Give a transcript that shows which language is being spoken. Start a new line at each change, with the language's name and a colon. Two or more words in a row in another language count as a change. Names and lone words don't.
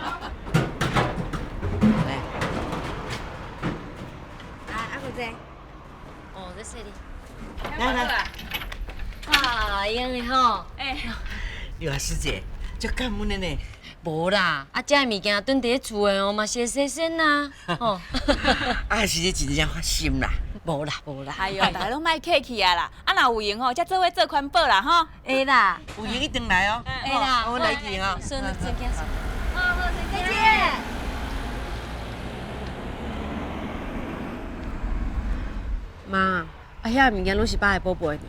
Min Nan Chinese: 这，哦，这是你。来，啊，用的吼。哎，你话师姐，足感恩的呢。无啦，啊，这物件囤伫厝的哦，嘛是会新鲜呐。吼。啊，是你真正发心啦。无啦。哎呦，大家拢莫客气啊啦，啊若有闲吼，才做伙做环保啦吼。会啦，有闲一定来哦。会啦，我来去哈。顺见。好，再见。妈，啊，遐物件拢是爸的宝贝呢。